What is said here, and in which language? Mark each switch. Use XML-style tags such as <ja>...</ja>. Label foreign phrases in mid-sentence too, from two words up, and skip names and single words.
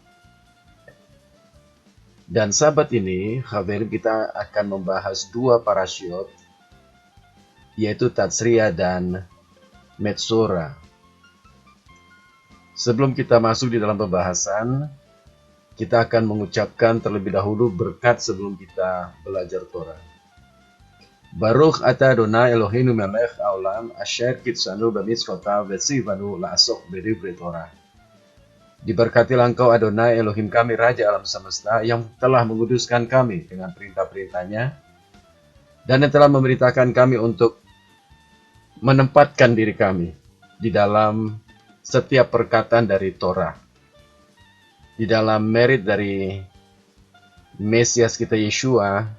<id>Dan Sabat ini, Kafirin, kita akan membahas dua parasyot, yaitu Tatsriya dan Metzora. Sebelum kita masuk di dalam pembahasan, kita akan mengucapkan terlebih dahulu berkat sebelum kita belajar Torah.</id> <he>ברוך אתה אדני אלהינו מלך העולם אשר קדשנו במצותיו וצונו לעסוק בדברי תורה.</he> <id>Diberkatilah Engkau Adonai Elohim kami, Raja alam semesta, yang telah menguduskan kami dengan perintah-perintahnya dan yang telah memerintahkan kami untuk menempatkan diri kami di dalam setiap perkataan dari Torah, di dalam merit dari Mesias kita Yeshua.</id>